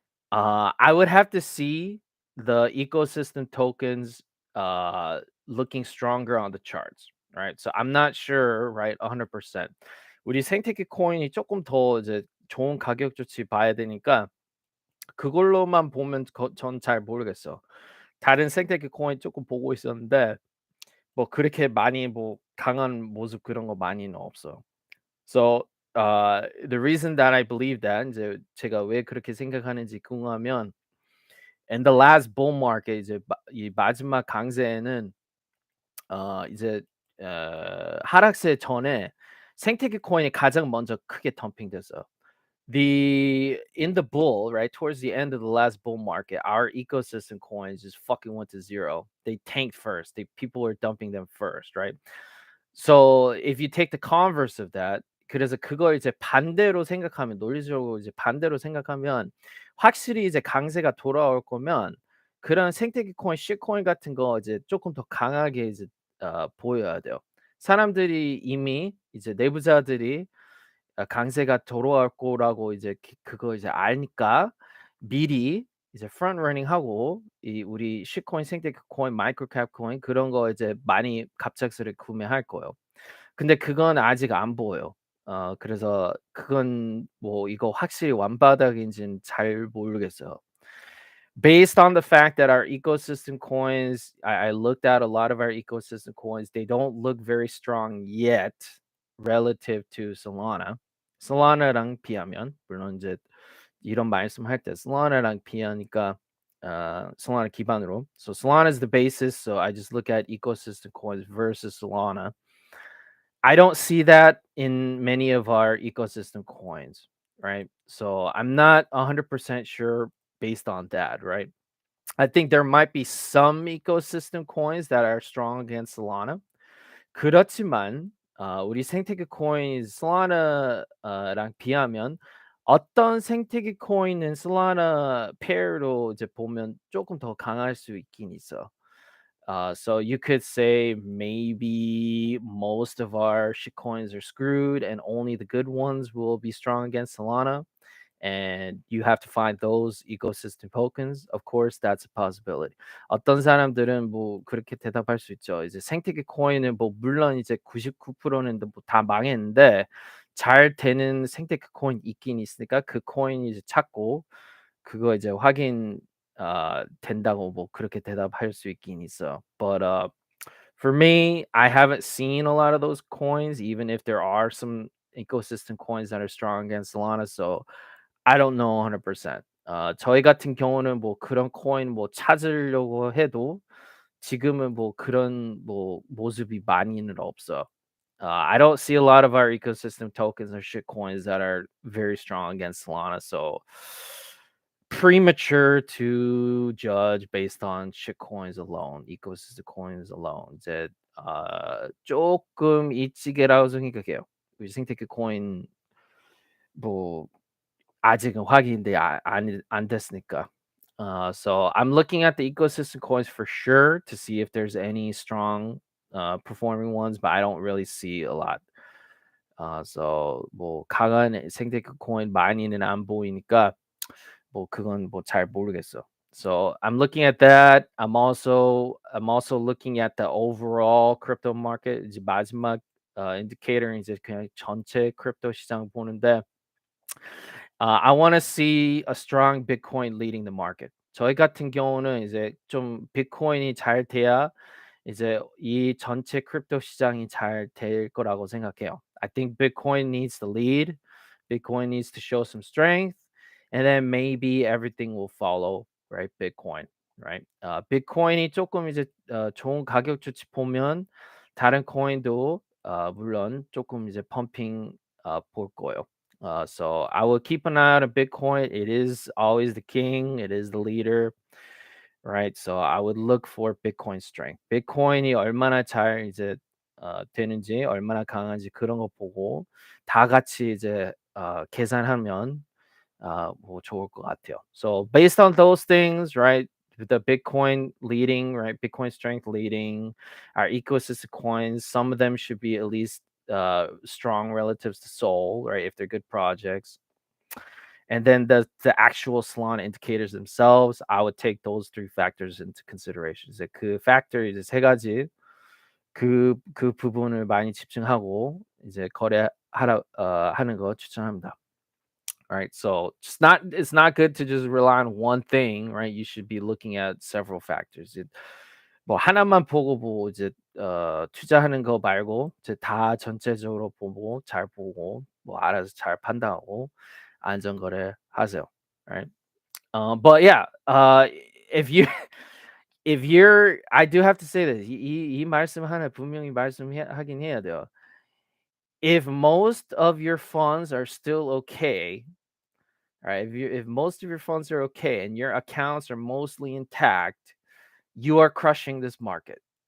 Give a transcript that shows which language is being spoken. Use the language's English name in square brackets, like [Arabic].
[English] I would have to see the ecosystem tokens looking stronger on the charts, right? So I'm not sure, right, 100%. [Korean] 우리 생태계 코인이 조금 더 이제 좋은 가격 조치 봐야 되니까 그걸로만 보면 전 잘 모르겠어. 다른 생태계 코인 조금 보고 있었는데 뭐 그렇게 많이 뭐 강한 모습 그런 거 많이는 없어. [English] So the reason that I believe that [Korean] 이제 제가 왜 그렇게 생각하는지 궁금하면 [English] in the last bull market [Korean] 이제 이 마지막 강세에는 이제 하락세 전에 생태계 코인이 가장 먼저 크게 덤핑됐어요. [English] In the bull, right towards the end of the last bull market, our ecosystem coins just fucking went to zero. They tanked first. People were dumping them first, right? So if you take the converse of that, [Korean] 그래서 그걸 이제 반대로 생각하면 논리적으로 이제 반대로 생각하면 확실히 이제 강세가 돌아올 거면 그런 생태계 코인, shitcoin 같은 거 이제 조금 더 강하게 이제 보여야 돼요. 사람들이 이미 이제 내부자들이 강세가 돌아올 거라고 이제 그거 이제 아니까 미리 이제 프론트 러닝하고 이 우리 shitcoin, 생태계 코인, 마이크로캡 코인 그런 거 이제 많이 갑작스레 구매할 거예요. 근데 그건 아직 안 보여. 그래서 그건 뭐 이거 확실히 완바닥인지는 잘 모르겠어요. [English] Based on the fact that our ecosystem coins, I looked at a lot of our ecosystem coins, they don't look very strong yet relative to Solana. [Korean] Solana랑 비하면 물론 이제 이런 말씀할 때 Solana랑 비하니까 Solana 기반으로. [English] So Solana is the basis. So I just look at ecosystem coins versus Solana. I don't see that in many of our ecosystem coins, right? So I'm not 100% sure based on that, right? I think there might be some ecosystem coins that are strong against Solana. [Korean] 그렇지만 우리 생태계 코인 솔라나랑 비하면 어떤 생태계 코인은 솔라나 페어로 이제 보면 조금 더 강할 수 있긴 있어. [English] So you could say maybe most of our shitcoins are screwed and only the good ones will be strong against Solana. And you have to find those ecosystem tokens. Of course, that's a possibility. [Korean] 어떤 사람들은 뭐 그렇게 대답할 수 있죠. 이제 생태계 코인은 뭐 물론 이제 99%는 뭐 다 망했는데 잘 되는 생태계 코인 있긴 있으니까 그 코인 이제 찾고 그거 이제 확인 된다고 뭐 그렇게 대답할 수 있긴 있어. [English] But for me, I haven't seen a lot of those coins, even if there are some ecosystem coins that are strong against Solana. So I don't know 100%. [Korean] 저희 같은 경우는 뭐 그런 코인 뭐 찾으려고 해도 지금은 뭐 그런 뭐 모습이 많이는 없어. [English] I don't see a lot of our ecosystem tokens or shit coins that are very strong against Solana. So premature to judge based on shit coins alone, ecosystem coins alone. [Korean] 이제 조금 일찍이라고 생각해요. 우리 생태계 코인 뭐 아직은 확인이 안 됐으니까. [English] So I'm looking at the ecosystem coins for sure to see if there's any strong performing ones, but I don't really see a lot. [Korean] So 뭐 강한 생태계 코인 많이는 안 보이니까 뭐 그건 뭐 잘 모르겠어. [English] So I'm looking at that. I'm also looking at the overall crypto market. [Korean] 이제 마지막 indicator 이제 그냥 전체 크립토 시장 보는데 [English] I want to see a strong Bitcoin leading the market. [Korean] 저희 같은 경우는 이제 좀 비트코인이 잘 돼야 이제 이 전체 크립토 시장이 잘 될 거라고 생각해요. [English] I think Bitcoin needs to lead. Bitcoin needs to show some strength, and then maybe everything will follow, right? Bitcoin, right? [Korean] 비트코인이 조금 이제 좋은 가격 주치 보면 다른 코인도 물론 조금 이제 펌핑 볼 거예요. [English] So I will keep an eye on Bitcoin. It is always the king. It is the leader, right? So I would look for Bitcoin strength. [Korean] Bitcoin이 얼마나 잘 이제 되는지, 얼마나 강한지 그런 거 보고 다 같이 이제 계산하면 뭐 좋을 것 같아요. [English] So based on those things, right? The Bitcoin leading, right? Bitcoin strength leading, our ecosystem coins, some of them should be at least strong relatives to Soul, right? If they're good projects. And then the actual Solana indicators themselves, I would take those three factors into consideration. [Korean] 이제 그 factor 이제 세 가지 그 부분을 많이 집중하고 이제 하는 거 추천합니다. [English] All right, so it's not good to just rely on one thing, right? You should be looking at several factors. [Korean] 뭐 하나만 보고 뭐 이제 투자하는 거 말고 이제 다 전체적으로 보고 잘 보고 뭐 알아서 잘 판단하고 안전거래 하세요. [English] Right? But yeah, if you if you're I do have to say this. [Korean] 이 말씀 하나 분명히 말씀하긴 해야 돼요. [English] If most of your funds are still okay, right? If most of your funds are okay and your accounts are mostly intact, you are crushing this market.